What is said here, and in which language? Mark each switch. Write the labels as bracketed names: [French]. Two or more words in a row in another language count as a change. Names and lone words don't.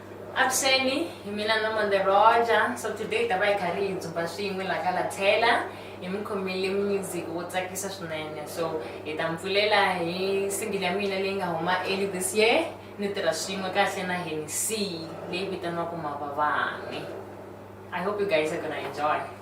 [Tsonga] Avuxeni, hi mina Nomande Roja. [English] So today [Tsonga] ta va hi karhi hi dzumba swin'we la ka Lathela hi mi khomile music wo tsakisa swinene. So hi ta mi pfulela hi single ya mina leyi nga huma [English] early this year. [Tsonga] Ni tirha swin'we kahle na Hennessy leyi vitaniwaka Mavavani. [English] I hope you guys are gonna enjoy.